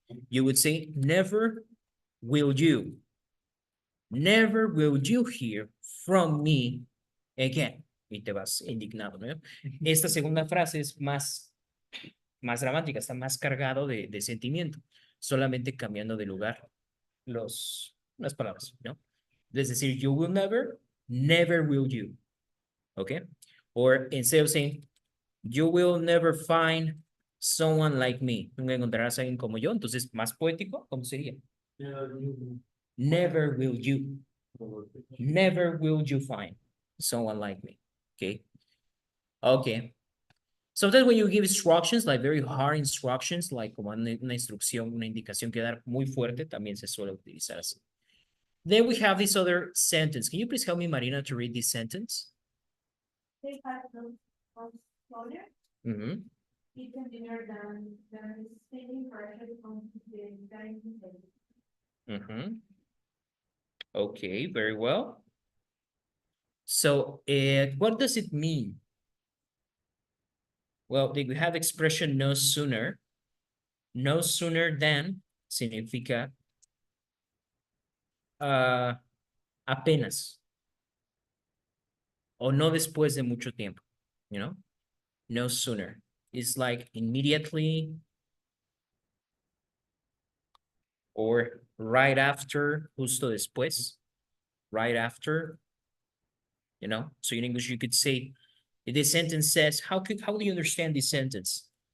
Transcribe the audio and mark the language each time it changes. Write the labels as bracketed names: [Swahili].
[English] You would say, never will you. Never will you hear from me again. [Spanish] Y te vas indignado, ¿no? Esta segunda frase es más dramática, está más cargado de sentimiento, solamente cambiando de lugar las palabras, ¿no? Es decir, [English] you will never, never will you. Okay? Or instead of saying, you will never find someone like me. [Spanish] Nunca encontrarás a alguien como yo. Entonces, más poético, ¿cómo sería? [English] Never will you. Never will you find someone like me. Okay? Okay. Sometimes when you give instructions, like [Spanish] very hard instructions, like como una instrucción, una indicación que dar muy fuerte, también se suele utilizar así. [English] Then we have this other sentence. Can you please help me, Marina, to read this sentence? They had those smaller, Mm-hmm. eaten dinner than spending pressure on the dining table. Mm-hmm. Okay, very well. So, what does it mean? Well, we have expression no sooner. [Spanish] No sooner than significa apenas. O no después de mucho tiempo, you know? [English] No sooner. It's like immediately or right after, [Spanish] justo después, [English] right after, you know? So in English, you could say, if this sentence says, how do you understand this sentence?